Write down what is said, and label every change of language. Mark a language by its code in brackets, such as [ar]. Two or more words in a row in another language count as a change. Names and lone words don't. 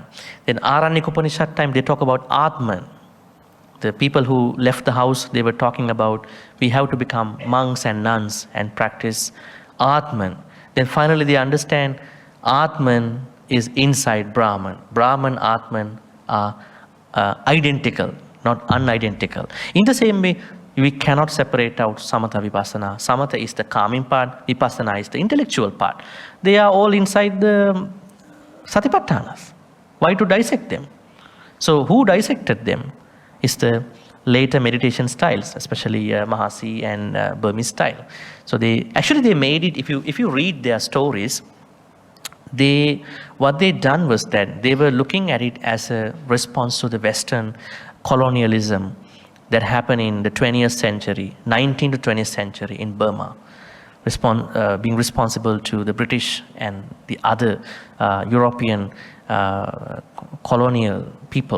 [en] Then Aranyak Upanishad time, they talk about Atman. The people who left the house, they were talking about we have to become monks and nuns and practice Atman. Then finally they understand Atman is inside Brahman. Brahman, Atman are identical, not unidentical. In the same way, we cannot separate out [pi] samatha vipassana. [en] Samatha is the calming part, vipassana is the intellectual part. They are all inside the satipatthanas. Why to dissect them? So who dissected them is the later meditation styles, especially Mahasi and Burmese style. So they made it, if you read their stories, what they done was that they were looking at it as a response to the Western colonialism that happened in the 20th century, 19th to 20th century in Burma, being responsible to the British and the other European colonial people.